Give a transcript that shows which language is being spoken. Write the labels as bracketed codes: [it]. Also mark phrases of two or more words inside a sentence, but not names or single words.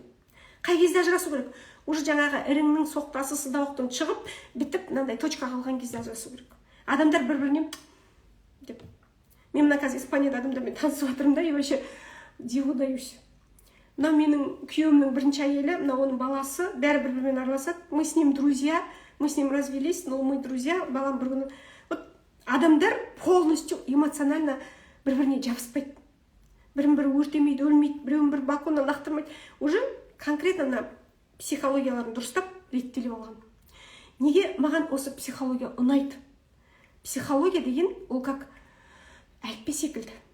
[kk] Қай кезде ажырасу керек? Уже жаңағы іріңнің соқтасы сыздауықтың шығып, бітіп, мынандай точка қалған кезде ажырасу керек. Адамдар бір-біріне деп. Мен мына қазір Испанияда адамдармен танысып жатырмын да, [ru] и вообще диву даюсь. [kk] Мынау менің күйеуімнің бірінші әйелі, мынау оның баласы, бәрі бір-бірімен араласады. [ru] Мы с ним друзья, мы с ним развелись, но мы друзья, [kk] балам бір күні. Вот адамдар [ru] полностью эмоционально [kk] бір-біріне жабыспайды. Бірін-бірі өртемейді, өлмейді, біреуін бір балконнан лақтырмайды. Уже конкретно мына психологияларын дұрыстап реттеліп алған. Неге маған осы психология ұнайды? Психология деген ол как әліппе секілді.